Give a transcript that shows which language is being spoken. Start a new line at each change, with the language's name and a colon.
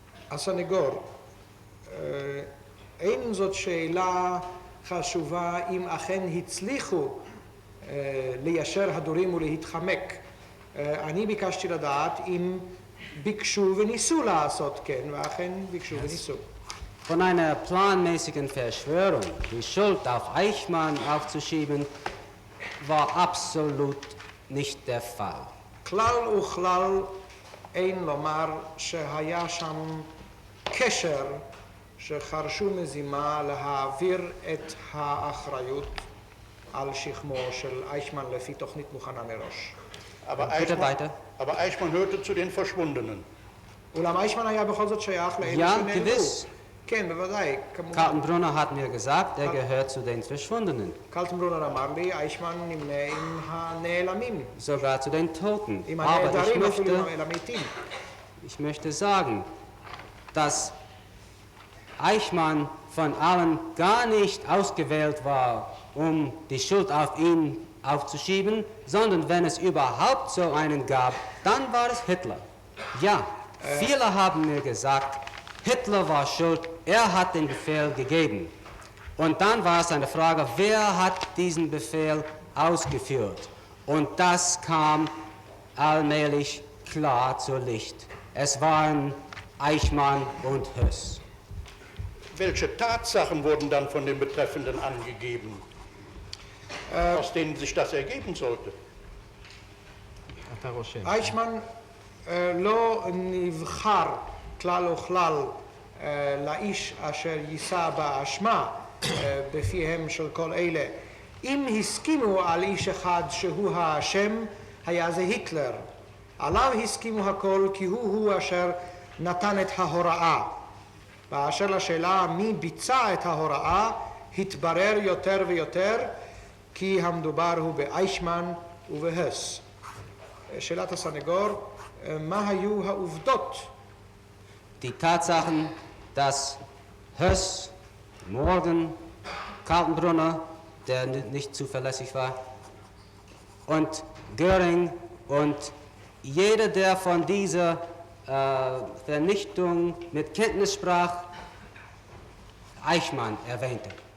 Hebrew: הסנגור, אין זאת שאלה חשובה אם אכן הצליחו ליישר הדורים ולהתחמק. אני ביקשתי לדעת אם ביקשו וניסו לעשות כן, ואכן ביקשו וניסו.
German: Von einer planmäßigen Verschwörung, die Schuld auf Eichmann aufzuschieben, war absolut nicht der Fall.
Hebrew: כלל וכלל אין לומר שהיה שם קשר שחרשו מזימה להעביר את האחריות על שכמו של אייכמן לפי תוכנית מוכנה מראש.
German: Aber Eichmann hörte zu den Verschwundenen.
Hebrew: אולם אייכמן היה בכל זאת שייך לאלה שנעלמו.
German: gewiss.
Hebrew: כן, בוודאי.
German: Kaltenbrunner hat mir gesagt, er gehört zu den Verschwundenen.
Hebrew: קלטנברונר אמר לי, אייכמן נמנה עם הנעלמים.
German: Sogar zu den Toten.
Hebrew: עם
German: Aber
Hebrew: הנעדרים, אפילו עם המתים.
German: ich möchte sagen, dass Eichmann von allen gar nicht ausgewählt war, um die Schuld auf ihn aufzuschieben, sondern wenn es überhaupt so einen gab, dann war es Hitler. Ja, viele haben mir gesagt, Hitler war schuld, er hat den Befehl gegeben. Und dann war es eine Frage, wer hat diesen Befehl ausgeführt? Und das kam allmählich klar zur Licht. Es waren Eichmann und Höss. Welche Tatsachen wurden dann von den Betreffenden angegeben, aus denen sich das ergeben sollte?
Hebrew: אייכמן לא נבחר כלל וכלל לאיש אשר יישא באשמה בפיהם של כל אלה. אם הסכימו על איש אחד שהוא האשם, היה זה היטלר. עליו הסכימו הכל כי הוא אשר נתן את ההוראה. באשר לשאלה מי ביצע את ההוראה, התברר יותר ויותר כי המדובר הוא באייכמן ובהס. שאלת הסנגור, מה היו העובדות?
German: Die Tatsachen, dass Höss, Morgan, Kaltenbrunner, der nicht zuverlässig war, und Göring und jeder, der von dieser Vernichtung mit Kenntnis sprach, Eichmann erwähnte.